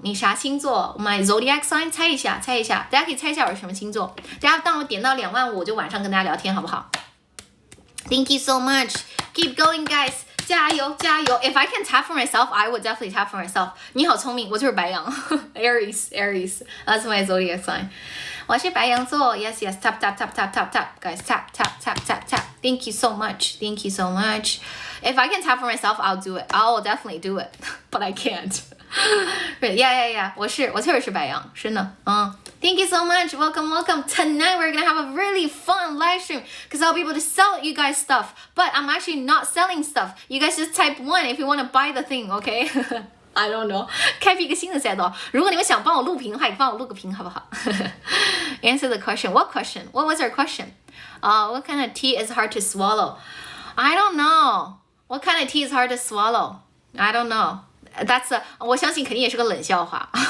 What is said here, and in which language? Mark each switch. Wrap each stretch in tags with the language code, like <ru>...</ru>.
<zh>你啥星座 ？</zh> <en>My zodiac sign，</en> <zh>猜一下，大家可以猜一下我是什么星座。大家当我点到2万5，我就晚上跟大家聊天，好不好 ？</zh> <en>Thank you so much. Keep going, guys.</en> <zh>加油！</zh> <en>If I can tap for myself, I would definitely tap for myself.</en> <zh>你好聪明，我就是白羊 ，Aries.</zh> <en>That's my zodiac sign.</en> <zh>我是白羊座</zh> <en>Yes. Tap. Guys, tap. Thank you so much. If I can tap for myself, I'll do it. I'll definitely do it. But I can't. Yeah.</en> <zh>我确实是白羊，真的。</zh> <en>Thank you so much. Welcome. Tonight we're gonna have a really fun live stream because I'll be able to sell you guys stuff. But I'm actually not selling stuff. You guys just type 1 if you want to buy the thing, okay? I don't know.</en> <zh>开辟一个新的赛道。如果你们想帮我录屏的话，也帮我录个屏好不好？</zh> <en>Answer the question. What question? What was our question? What kind of tea is hard to swallow? I don't know. What kind of tea is hard to swallow? I don't know.</en> <zh>That's 我相信肯定也是个冷笑话。</zh>